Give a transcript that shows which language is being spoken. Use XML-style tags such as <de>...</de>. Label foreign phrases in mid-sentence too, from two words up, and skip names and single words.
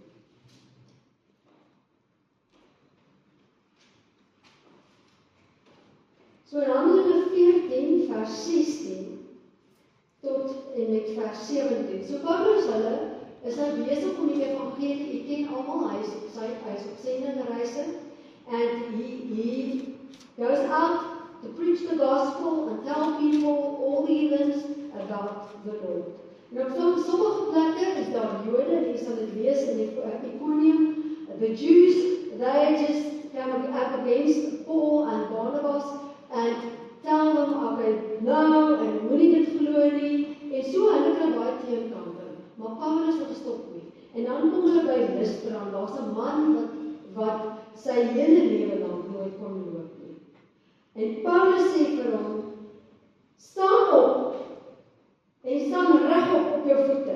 <af>So in Handelinge 14 vers 16 tot en met vers 17. So Paulus is nou besig om die evangelie, jy ken almal, hy is op sendende reise,</af> <en>and he goes out to preach the gospel and tell people, all the heathens, about the Lord.</en> <af>En op sommige plekke is daar Jode, en jy sal dit lees in Iconium,</af> <en>the Jews, they just come up against Paul and Barnabas, and tell them, okay, no,</en> <af>en moenie dit glo nie, en so hulle kry baie teenkante, maar Paulus het gestop nie. En dan kom hulle by Lystra, daar's 'n man wat sy hele lewe lank nooit kon loop nie. En Paulus sê vir hom, staan op, en staan regop op jou voete.</af>